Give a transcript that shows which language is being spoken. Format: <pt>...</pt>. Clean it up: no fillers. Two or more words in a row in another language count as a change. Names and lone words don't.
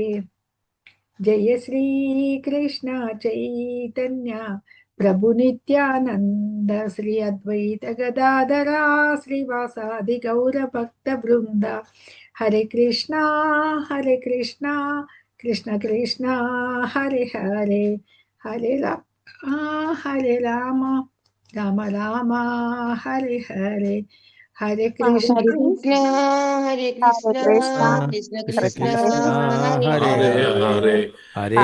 <sa>జయ శ్రీ కృష్ణ చైతన్య ప్రభు నిత్యానంద శ్రీ అద్వైత గదాధరా శ్రీవాసాది గౌర భక్త బృంద. హరే కృష్ణ కృష్ణ కృష్ణ హరే హరే, హరే రామ రామ రామ హరే హరే. హరే కృష్ణ హరే కృష్ణ కృష్ణ కృష్ణ హరే హరే హరే</sa>